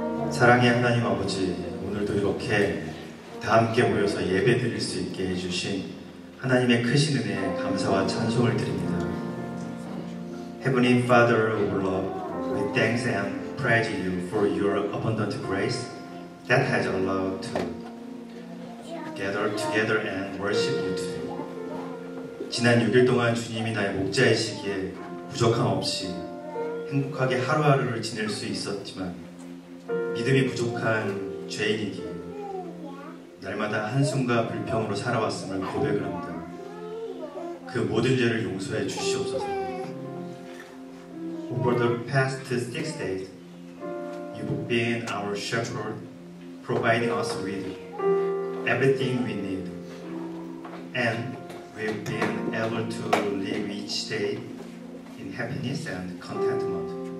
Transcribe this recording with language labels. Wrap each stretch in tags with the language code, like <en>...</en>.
<ko>사랑의 하나님 아버지, 오늘도 이렇게 다 함께 모여서 예배 드릴 수 있게 해주신 하나님의 크신 은혜에 감사와 찬송을 드립니다.</ko> <en>Heavenly Father of love, we thanks and praise you for your abundant grace that has allowed to gather together and worship you today.</en> <ko>지난 6일 동안 주님이 나의 목자이시기에 부족함 없이 행복하게 하루하루를 지낼 수 있었지만 믿음이 부족한 죄인이기에 날마다 한숨과 불평으로 살아왔음을 고백을 합니다. 그 모든 죄를 용서해 주시옵소서.</ko> <en>Over the past 6 days, you've been our shepherd, providing us with everything we need, and we've been able to live each day in happiness and contentment.</en>